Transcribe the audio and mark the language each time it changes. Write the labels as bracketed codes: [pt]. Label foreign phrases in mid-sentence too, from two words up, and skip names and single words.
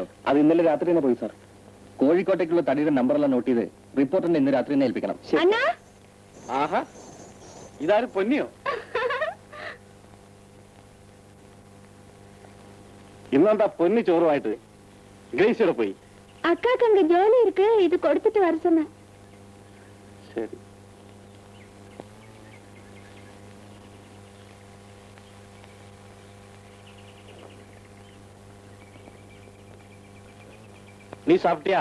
[ml] അത് ഇന്നലെ രാത്രി തന്നെ പോയി സാർ. കോഴിക്കോട്ടേക്കുള്ള തടിയുടെ നമ്പറെല്ലാം നോട്ട് ചെയ്ത് റിപ്പോർട്ടിന്റെ ഇന്ന് രാത്രി തന്നെ ഏൽപ്പിക്കണം. അണ്ണാ ആഹാ, ഇതാരും പൊന്നിയോ? ഇന്നെന്താ പൊന്നി ചോറുമായിട്ട്? ഗ്രേസിയോടെ പോയി. [ta] அக்காக்கு அங்க ஜோலி இருக்கு, இது கொடுத்துட்டு வர சொன்னேன். ശരി. நீ சாப்பிட்டியா?